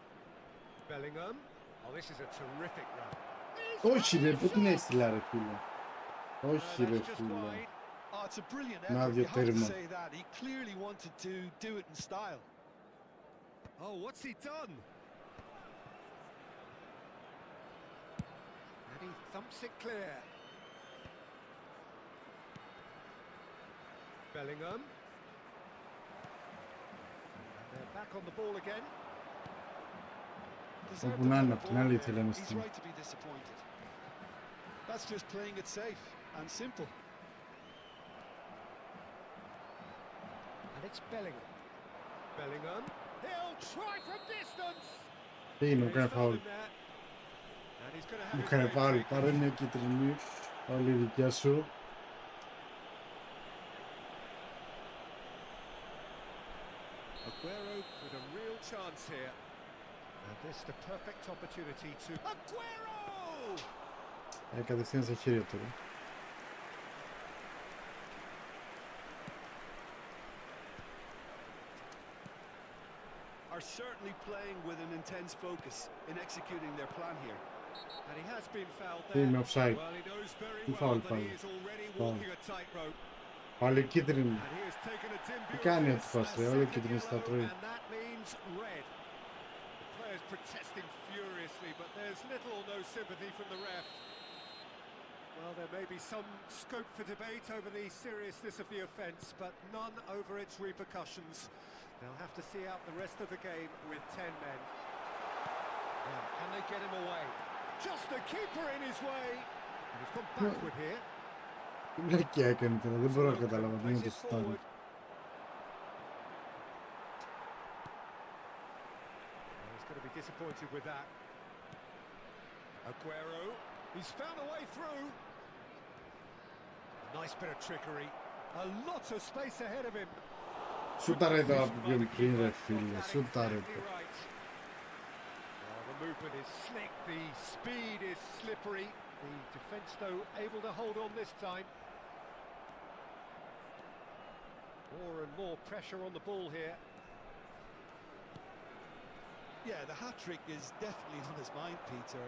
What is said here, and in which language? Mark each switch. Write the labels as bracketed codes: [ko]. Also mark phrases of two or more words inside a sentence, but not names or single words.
[en] Bellingham. Oh, this is a terrific run. [el] Όχι ρε, πού την έστειλα ρε φίλε. Όχι ρε φίλε. [en] Oh, it's a brilliant [el] Να [en] effort. [el] δυο [en] You have to [el] τέρμα. [en] say that. He clearly wanted to do it in style. Oh, what's he done? And he thumps it clear. Bellingham. And they're back on the ball again. [el] Όπου να είναι, απ' την άλλη ήθελε να [en] He's [el] στείλει. [en] right to be disappointed. That's just playing it safe and simple. And it's Bellingham. Bellingham. He'll try from distance. [el] Τι είναι, μου κάνει [en] He's [el] φάουλ. [en] found him there. And he's going to have [el] Μου [en] his [el] κάνει [en] way [el] φάουλ, [en] back. [el] πάρε μια κίτρινη. Όλη η δικιά σου. [en] Aguero with a real chance here. And this the perfect opportunity to... Aguero! [el] Κατευθείαν στα χέρια του. [en] Are certainly playing with an intense focus in executing their plan here. And he has been fouled [el] Είμαι [en] there. [el] offside. [en] Well, he knows very [el] Τι [en] well [el] φάουλ [en] that [el] πάλι. [en] he is already [el] Φάουλ. [en] walking a tightrope. [el] Πάλι κίτρινη. [en] And he has taken a dim [el] Τι [en] view [el] κάνει [en] of [el] έτσι [en] this, [el] πας [en] a [el] ρε, όλο [en] second [el] κίτρινη στα [en] yellow, [el] τρώει. [en] and that means red. The players protesting furiously, but there's little or no sympathy from the ref. Well, there may be some scope for debate over the seriousness of the offence, but none over its repercussions. They'll have to see out the rest of the game with 10 men. Now, can they get him away? Just the keeper in his way. And he's gone backward here. [el] Τι βλακιά έκανε τώρα, δεν μπορώ να καταλάβω τι είναι το στάδιο. [en] He's going to be disappointed with that. Aguero, he's found a way through. Nice bit of trickery. A lot of space ahead of him. [el] Σούταρε το από πιο πριν ρε φίλε, σούταρε το. [en] The movement is slick, the speed is slippery. The defence though able to hold on this time. More and more pressure on the ball here. Yeah, the hat-trick is definitely on his mind, Peter.